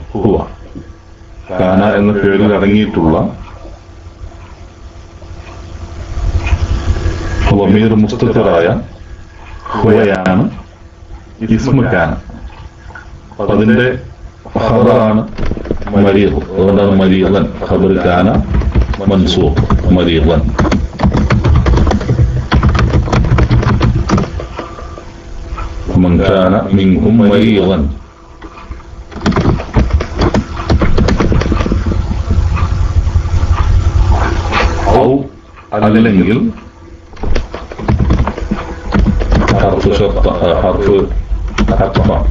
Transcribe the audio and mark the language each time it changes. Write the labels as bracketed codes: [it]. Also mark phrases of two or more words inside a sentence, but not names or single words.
[ar] هو كان [ml] എന്ന പേരിൽ അടങ്ങിയിട്ടുള്ള [ar] ضمير مستتر [ml] ഹുവയാണ് [ar] اسم كان. [ml] അതിന്റെ ഖബറാണ് മരീദ്. അതുകൊണ്ടാണ് മരീദൻ. [ar] خبر كان منصوب مريضا. من كان منكم مريضا أو അല്ലെങ്കിൽ حرف شرط حرف عطف